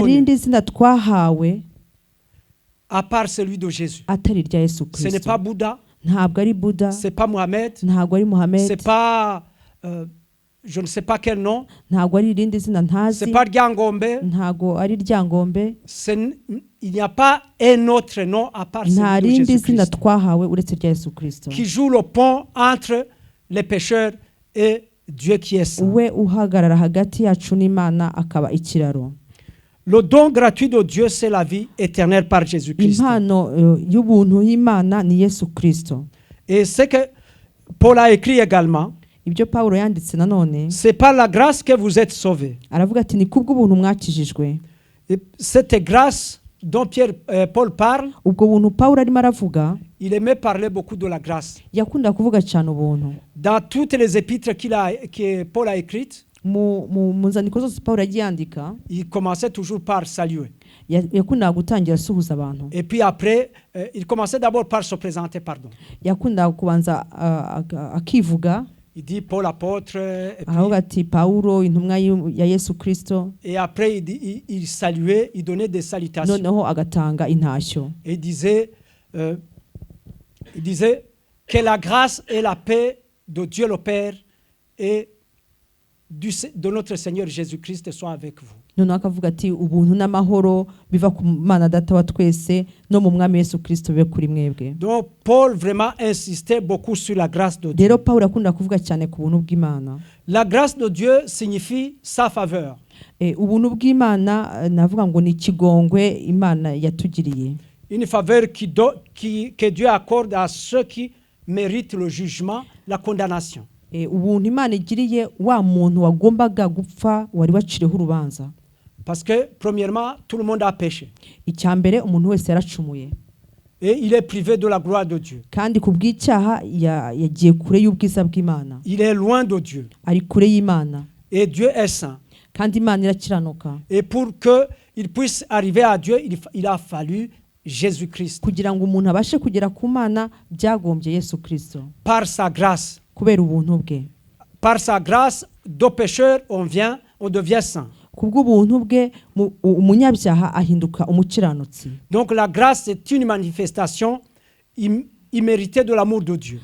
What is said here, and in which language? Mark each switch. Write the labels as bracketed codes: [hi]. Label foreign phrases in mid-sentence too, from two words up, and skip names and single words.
[fr] donné [rw] rindi zina twahawe [fr] à part celui de Jésus. [rw] atari rya Yesu [fr] Ce n'est [rw] Kristo. [fr] pas Bouddha, [rw] Ntabwo ari Buddha, [fr] c'est pas Mohamed, [rw] ntabwo ari Mohamed, [fr] c'est pas je ne sais pas quel nom, [rw] ntabwo ari irindi zina [fr] c'est [rw] ntazi, [fr] pas Ryangombe. [rw] ntabwo ari Ryangombe, [fr] Il n'y a pas un autre nom à part [rw] nta [fr] celui de [rw] rindi zina [fr] Jésus-Christ [rw] twahawe uretse rya Yesu Kristo. [fr] qui joue le pont entre les pécheurs et Dieu qui est saint. [rw] We uhagarara hagati yacu n'Imana akaba ikiraro. [fr] Le don gratuit de Dieu c'est la vie éternelle par Jésus-Christ. [rw] Impano y'ubuntu y'Imana ni Yesu Kristo. [fr] Et ce que Paul a écrit également, [rw] Ibyo Pawulo yanditse nanone, [fr] c'est par la grâce que vous êtes sauvés. [rw] aravuga ati ni kubw'ubuntu mwakijijwe. [fr] Et cette grâce dont Paul parle, [rw] Ubwo buntu Pawulo arimo aravuga, [fr] il aimait parler beaucoup de la grâce. [rw] yakunda kuvuga cyane ubuntu. [fr] Dans toutes les épîtres que Paul a écrites, [rw] mu nzandiko zose Pawulo yagiye yandika, [fr] il commençait toujours par saluer. [rw] yakundaga gutangira asuhuza abantu. [fr] Et puis après, il commençait d'abord par se présenter, pardon. [rw] Yakundaga kubanza akivuga. [fr] Il dit Paul apôtre, [rw] aravuga ati Pawulo intumwa ya Yesu Kristo. [fr] Et après il saluait, il donnait des salutations. [rw] Noneho agatanga intashyo. [fr] Et il disait que la grâce et la paix de Dieu le Père et de notre Seigneur Jésus-Christ soient avec vous. [rw] Noneho akavuga ati ubuntu n'amahoro biva ku Mana Data wa twese no mu Mwami Yesu Kristo bibe kuri mwebwe. [fr] Donc Paul vraiment insistait beaucoup sur la grâce de Dieu. [rw] Rero Pawulo akunda kuvuga cyane ku buntu bw'Imana. [fr] La grâce de Dieu signifie sa faveur. [rw] Ubuntu bw'Imana navuga ngo ni ikigongwe Imana yatugiriye. [fr] Une faveur que Dieu accorde à ceux qui méritent le jugement, la condamnation. [rw] Ubuntu Imana igiriye wa muntu wagombaga gupfa wari waciriho urubanza. [fr] Parce que premièrement, tout le monde a péché. [rw] Icyambere umuntu wese yaracumuye. [fr] Et il est privé de la gloire de Dieu. [rw] Kandi kubw'icyaha yagiye kure y'ubwiza bw'Imana. [fr] Il est loin de Dieu. [rw] Ari kure y'Imana. [fr] Et Dieu est saint. [rw] Kandi Imana irakiranuka. [fr] Et pour que il puisse arriver à Dieu, il a fallu Jésus-Christ. [rw] Kugira ngo umuntu abashe kugera ku Mana byagombye Yesu Kristo. [fr] Par sa grâce. [rw] Kubera ubuntu bwe. [fr] Par sa grâce, de pécheurs on devient saint. [rw] Kubw'ubuntu bwe umunyabyaha ahinduka umukiranutsi. [fr] Donc la grâce est une manifestation imméritée de l'amour de Dieu.